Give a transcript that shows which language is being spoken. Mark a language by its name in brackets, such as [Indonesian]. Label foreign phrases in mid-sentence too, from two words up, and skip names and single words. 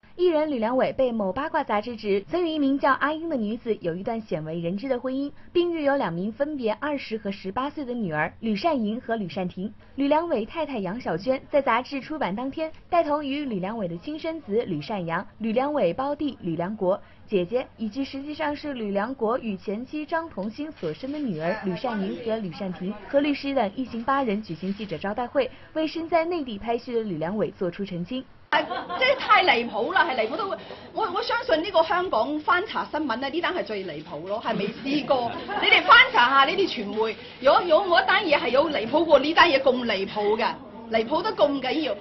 [Cantonese] 艺人吕良伟被某八卦杂志指曾与一名叫阿英的女子有一段鲜为人知的婚姻，并育有2名分别20和18岁的女儿吕善莹和吕善婷。吕良伟太太杨晓娟在杂志出版当天，带同与吕良伟的亲生子吕善阳、吕良伟胞弟吕良国、姐姐以及实际上是吕良国与前妻张童心所生的女儿吕善莹和吕善婷和律师等一行8人举行記者招待會，為身在內地拍戲的呂良偉作出澄清。即係太離譜啦，係離譜到我相信呢個香港翻查新聞咧，呢單係最離譜咯，係未試過。你哋翻查下呢啲傳媒，如果我一單嘢係有離譜過呢單嘢咁離譜嘅，離譜得咁緊要。